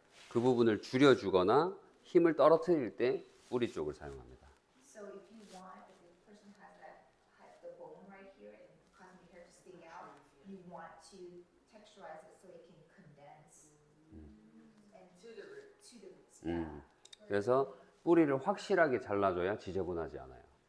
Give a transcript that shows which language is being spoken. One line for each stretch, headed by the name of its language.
Korean: 그 부분을 줄여주거나 힘을 떨어뜨릴 때 뿌리 쪽을 사용합니다.
English: So if you want, if the person has the bone right here and causing the hair to stick out, you want to texturize it so it can condense and To the root. to the roots. Yeah.
Korean: 그래서 뿌리를 확실하게 잘라줘야 지저분하지 않아요.